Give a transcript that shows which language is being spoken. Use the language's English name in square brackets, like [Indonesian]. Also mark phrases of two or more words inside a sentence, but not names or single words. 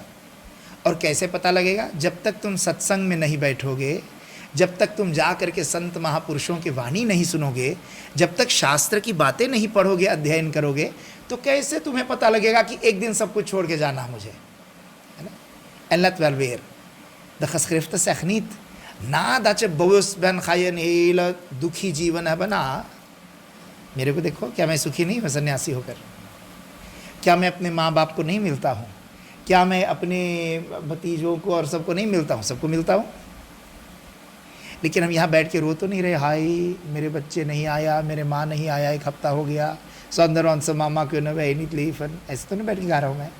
[Hindi] और कैसे पता लगेगा? जब तक तुम सत्संग में नहीं बैठोगे, जब तक तुम जा करके संत महापुरुषों की वाणी नहीं सुनोगे, जब तक शास्त्र की बातें नहीं पढ़ोगे, अध्ययन करोगे, तो कैसे तुम्हें पता लगेगा कि एक दिन सब कुछ छोड़ के जाना मुझे, है ना। [Dutch] En let wel weer, de geschriften zegt niet nadat je bewust bent ga je een hele [Hindi] दुखी जीवन [Dutch] hebben ना। [Hindi] मेरे को देखो, क्या मैं सुखी नहीं हूँ सन्यासी होकर? क्या मैं अपने माँ बाप को नहीं मिलता हूँ? क्या मैं अपने भतीजों को और सबको नहीं मिलता हूँ? सबको मिलता हूँ। लेकिन हम यहाँ बैठ के रो तो नहीं रहे, हाय मेरे बच्चे नहीं आया, मेरे माँ नहीं आया, 1 हफ्ता हो गया, सौंदर्य से मामा क्यों न वही नहीं ली, ऐसे तो नहीं बैठ के गा रहा हूँ मैं।